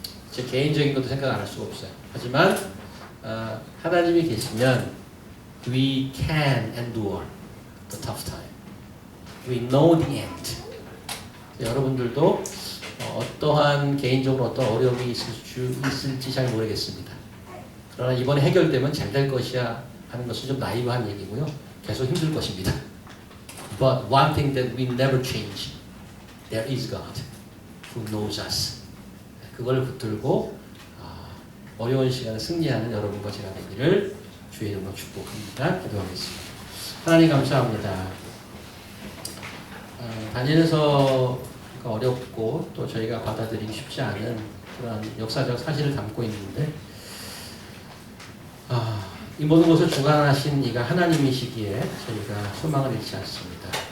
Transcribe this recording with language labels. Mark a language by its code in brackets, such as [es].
[ko] 제 개인적인 것도 생각 안 할 수가 없어요. 하지만 하나님이 계시면 [en] we can endure the tough time. We know the end. [ko] 여러분들도 어떠한 개인적으로 어떤 어려움이 있을지 잘 모르겠습니다. 그러나 이번에 해결되면 잘 될 것이야 하는 것은 좀 나이브한 얘기고요. 계속 힘들 것입니다. [en] But one thing that we never change, there is God who knows us. [ko] 그걸 붙들고 어려운 시간을 승리하는 여러분과 제가 되기를 주의 이름으로 축복합니다. 기도하겠습니다. 하나님 감사합니다. 다니엘서 어렵고 또 저희가 받아들이기 쉽지 않은 그런 역사적 사실을 담고 있는데 이 모든 것을 주관하신 이가 하나님이시기에 저희가 소망을 잃지 않습니다.